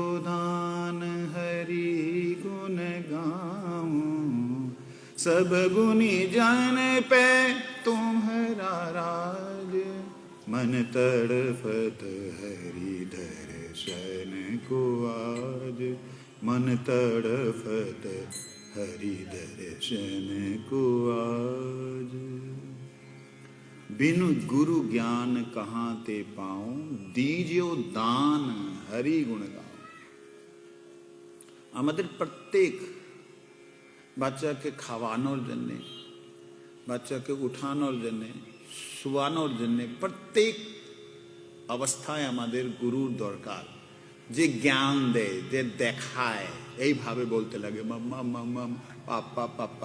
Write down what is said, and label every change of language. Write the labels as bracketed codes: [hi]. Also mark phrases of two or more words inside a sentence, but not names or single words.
[hi] दान हरि गुण गाऊं, सब गुनी जन पे तुम्हारा राज, मन तड़फत हरि दर्शन को आज, मन तड़फत हरि दर्शन को आज, बिनु गुरु ज्ञान कहाँ ते पाऊं, दीजियो दान हरि गुण गाओ। [bn] আমাদের প্রত্যেক বাচ্চাকে খাওয়ানোর জন্যে, বাচ্চাকে উঠানোর জন্যে, শোয়ানোর জন্যে প্রত্যেক অবস্থায় আমাদের গুরুর দরকার, যে জ্ঞান দেয়, যে দেখায়, এইভাবে বলতে লাগে মাম্মা মাম্মা, পাপ্পা পাপ্পা।